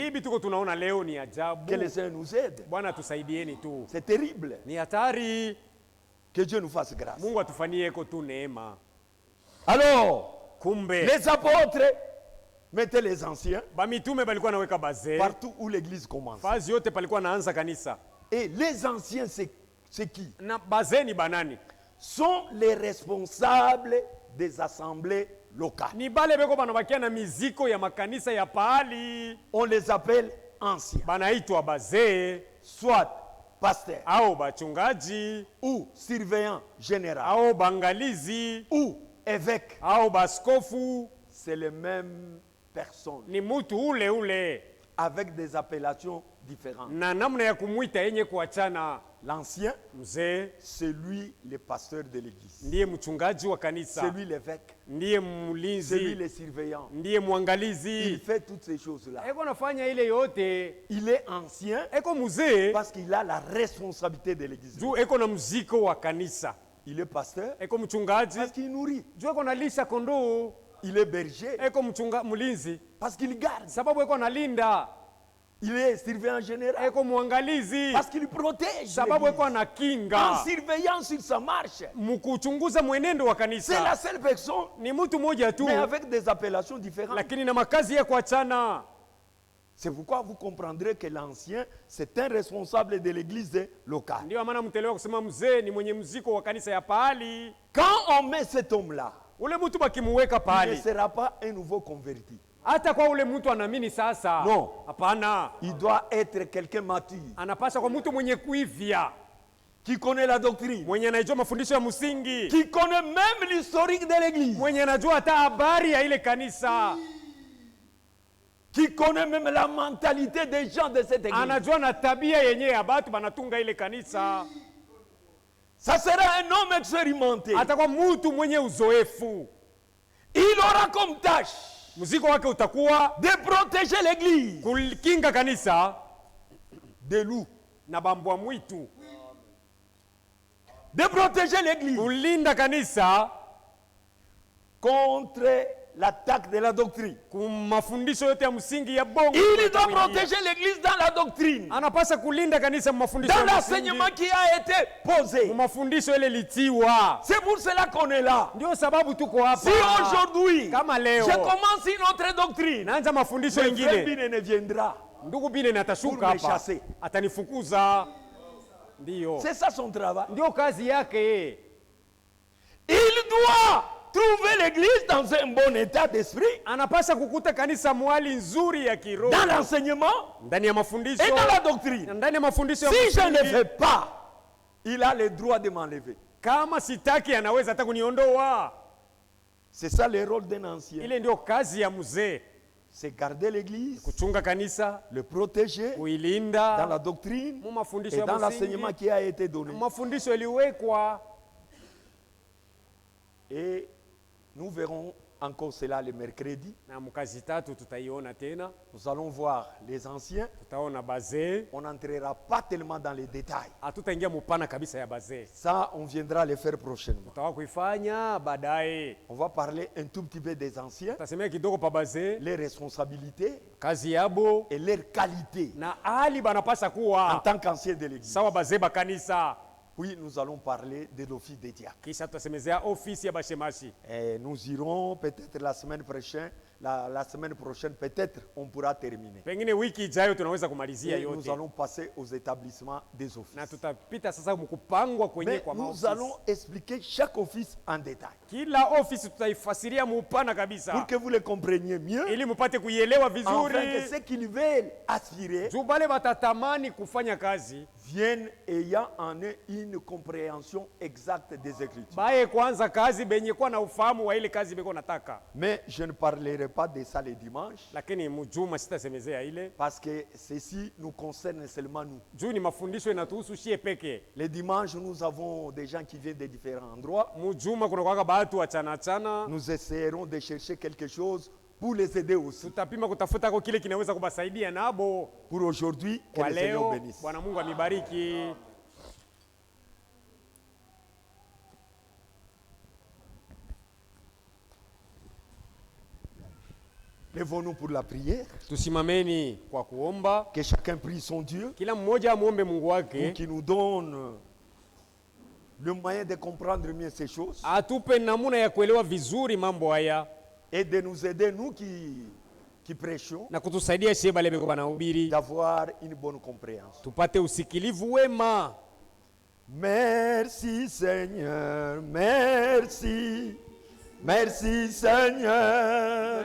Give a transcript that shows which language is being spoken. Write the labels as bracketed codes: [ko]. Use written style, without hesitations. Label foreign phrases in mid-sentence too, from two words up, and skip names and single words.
[sw] Hivi tuko tunaona leo ni ajabu. [fr] Que le Seigneur nous aide. [sw] Bwana tusaidieni tu. [fr] C'est terrible. [sw] Ni hatari. [fr] Que Dieu nous fasse grâce. [sw] Mungu atufanyie tu neema. [fr] Alors, [sw] Kumbe [fr] les apôtres mettaient les anciens [sw] bamitume balikuwa naweka bazee. [fr] partout où l'église commence. [sw] Fazi yote palikuwa naanza kanisa. [fr] Et les anciens, c'est qui? [sw] Na bazee ni banani? [fr] Sont les responsables des assemblées locales. [sw] Ni bale beko banabakia na miziko ya makanisa ya pahali. [fr] On les appelle anciens, [sw] Banaitwa bazee [fr] soit pasteurs, [sw] au bachungaji [fr] ou surveillants généraux, [sw] au bangalizi [fr] ou évêques. [sw] au baskofu. [fr] C'est les mêmes personnes, [sw] Ni mutu ule ule [fr] avec des appellations différentes. [sw] na namna ya kumwita yenye kuachana. [fr] L'ancien, [sw] Mzee [fr] c'est lui le pasteur de l'église. [sw] ndiye mchungaji wa kanisa, [fr] C'est lui l'évêque. [sw] ndiye [fr] C'est lui [sw] mlinzi, [fr] le surveillant. [sw] ndiye [fr] Il [sw] mwangalizi. [fr] fait toutes ces choses-là. [sw] Eko nafanya ile yote. [fr] Il est ancien [sw] Eko mzee [fr] parce qu'il a la responsabilité de l'église. [sw] juu eko na mziko wa kanisa. [fr] Il est pasteur [sw] Eko mchungaji [fr] parce qu'il nourrit. [sw] juu eko nalisha kondoo. [fr] Il est berger [sw] Eko mlinzi [fr] parce qu'il garde. [sw] sababu eko nalinda. [fr] Il est surveillant général [sw] Eko mwangalizi [fr] parce qu'il protège [sw] sababu eko [fr] l'église. En [sw] anakinga. [fr] surveillant sur sa marche. [sw] Mkuchunguza mwenendo wa [fr] C'est la [sw] kanisa. [fr] seule personne, [sw] Ni mtu moja tu [fr] mais avec des appellations différentes. [sw] lakini na makazi ya kuachana. [fr] C'est pourquoi vous comprendrez que l'ancien, c'est un responsable de l'église locale. [sw] Ndio maana mtelewa kusema mzee ni mwenye mziko wa kanisa ya pahali. [fr] Quand on met cet homme-là, [sw] Ule mtu bakimuweka [fr] il ne [sw] pahali, [fr] sera pas un nouveau converti. [sw] hata kwa ule mtu anaamini sasa. [fr] No. [sw] Hapana. [fr] Il doit être quelqu'un mature, [sw] Anapaswa kwa mtu mwenye kuivya, [fr] qui connaît la doctrine, [sw] mwenye anajua mafundisho ya msingi, [fr] qui connaît même l'historique de l'église, [sw] mwenye anajua hata habari ya ile kanisa, [fr] qui connaît même la mentalité des gens de cette église. [sw] anajua na tabia yenyewe ya batu banatunga ile kanisa. [fr] Ça sera un homme expérimenté. [sw] Atakuwa mtu mwenye uzoefu. [fr] Il aura comme tâche [sw] Mziko wake utakuwa [fr] de protéger l'église [sw] kukinga kanisa [fr] des loups, [sw] na bambwa mwitu, [fr] de protéger l'église [sw] kulinda kanisa [fr] contre l'attaque de la doctrine. [sw] kumafundisho yote ya msingi ya bongo. [fr] Il doit protéger l'église dans la doctrine, [sw] Anapasa kulinda kanisa mafundisho [fr] dans [sw] ya msingi, [fr] l'enseignement qui a été posé. [sw] mafundisho ile litiwa. [fr] C'est pour cela qu'on est là. [sw] Ndio sababu tuko hapa. [fr] Si aujourd'hui, [sw] Kama leo [fr] je commence une autre doctrine, [sw] naanza mafundisho [fr] le frère [sw] mengine, [fr] Bine ne viendra. [sw] ndugu Bine [fr] Pour [sw] atashuka [fr] me [sw] hapa [fr] chasser. [sw] atanifukuza. Ndio [fr] C'est ça son travail. [sw] ndio kazi yake. [fr] Il doit trouver l'église dans un bon état d'esprit, [sw] Anapasa kukuta kanisa mwali nzuri ya kiroho [fr] dans l'enseignement [sw] ndani ya mafundisho [fr] et dans la doctrine. [sw] na ndani ya mafundisho ya [fr] Si je ne le [sw] msingi. [fr] fais pas, il a le droit de m'enlever. [sw] Kama sitaki anaweza hata kuniondoa. [fr] C'est ça le rôle d'un ancien. [sw] Ile ndio kazi ya mzee, [fr] C'est garder l'église, [sw] kuchunga kanisa, [fr] le protéger dans [sw] kuilinda [fr] la doctrine [sw] mu mafundisho [fr] et [sw] ya [fr] dans [sw] msingi, [fr] l'enseignement qui a été donné. [sw] mafundisho yaliwekwa. [fr] Et nous verrons encore cela le mercredi. [sw] Na mkazi tatu tutaiona tena, [fr] Nous allons voir les anciens. [sw] tutaona bazee. [fr] On n'entrera pas tellement dans les détails. [sw] Hatutaingia mupana kabisa ya bazee, [fr] Ça, on viendra le faire prochainement. [sw] tutawa kuifanya baadaye. [fr] On va parler un tout petit peu des anciens, [sw] Tutasemea kidogo pa bazee, [fr] les responsabilités [sw] kazi yabo [fr] et leurs qualités [sw] na hali banapasa [fr] en [sw] kuwa [fr] tant qu'anciens de l'église. [sw] sawa bazee ba kanisa. [fr] Puis nous allons parler de l'office des diacres. [sw] kisha tutasemezea ofisi ya bashemashi. [fr] Et nous irons peut-être la semaine prochaine, la semaine prochaine peut-être on pourra terminer. [sw] Pengine wiki ijayo tunaweza kumalizia [fr] Et nous [sw] yote, [fr] allons passer aux établissements des [sw] na [fr] offices. [sw] tutapita sasa mkupangwa kwenye [fr] Mais [sw] kwa [fr] nous [sw] maofisi. [fr] allons expliquer chaque office en détail [sw] Kila ofisi tutaifasiria mupana kabisa, [fr] pour que vous le compreniez mieux, [sw] ili mupate kuielewa [fr] afin que [sw] vizuri, [fr] ceux qui veulent aspirer [sw] juu bale batatamani kufanya kazi [fr] viennent ayant en eux une compréhension exacte des Écritures. [sw] baye kwanza kazi benye kuwa na ufahamu wa ile kazi beko nataka. [fr] Mais je ne parlerai pas de ça le dimanche [sw] Lakini mjuma sitasemezea ile, [fr] parce que ceci nous concerne seulement nous. [sw] juu ni mafundisho inatuhusu shie peke. [fr] Le dimanche, nous avons des gens qui viennent de différents endroits. [sw] Mjuma kuna kwaka batu achana achana, [fr] Nous essaierons de chercher quelque chose pour les aider aussi. [sw] tutapima kutafuta kwa kile kinaweza kubasaidia nabo. [fr] Pour aujourd'hui, que [sw] Kwa [fr] le Seigneur [sw] leo [fr] bénisse. [sw] Bwana Mungu amibariki. [fr] Lèvons-nous pour la prière. [sw] Tusimameni kwa kuomba, [fr] Que chacun prie son Dieu [sw] kila mmoja amuombe Mungu [fr] pour [sw] wake [fr] qu'il nous donne le moyen de comprendre mieux ces choses [sw] atupe namuna ya kuelewa vizuri mambo haya [fr] et de nous aider, nous qui prêchons, [sw] na kutusaidia shie bale beko banahubiri [fr] d'avoir une bonne compréhension. [sw] tupate usikilivu wema. [fr] Merci Seigneur, merci, merci Seigneur.